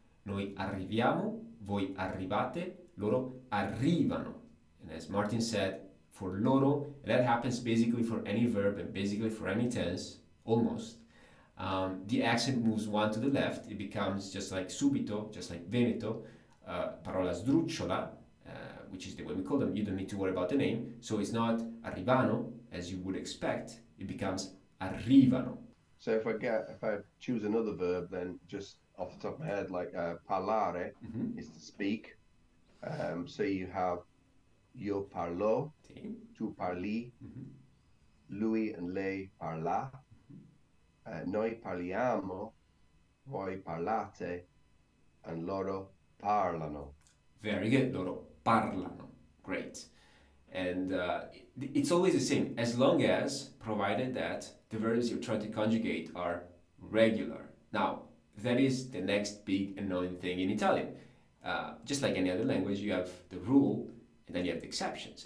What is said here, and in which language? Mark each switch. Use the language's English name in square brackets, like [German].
[Italian] Noi arriviamo, voi arrivate, loro arrivano. [English] And as Martin said, for loro, that happens basically for any verb and basically for any tense, almost. The accent moves one to the left. It becomes just like subito, just like Veneto, parola sdrucciola, which is the way we call them. You don't need to worry about the name. So it's not arrivano, as you would expect. It becomes arrivano. So if I choose another verb, then just off the top of my head, like parlare is to speak. So you have [Italian] io parlo, tu parli, lui and lei parla, noi parliamo, voi parlate, and loro parlano. [English] Very good, loro parlano. Great. And it's always the same, as long as, provided that the verbs you're trying to conjugate are regular. Now, that is the next big annoying thing in Italian. Just like any other language, you have the rule and then you have the exceptions.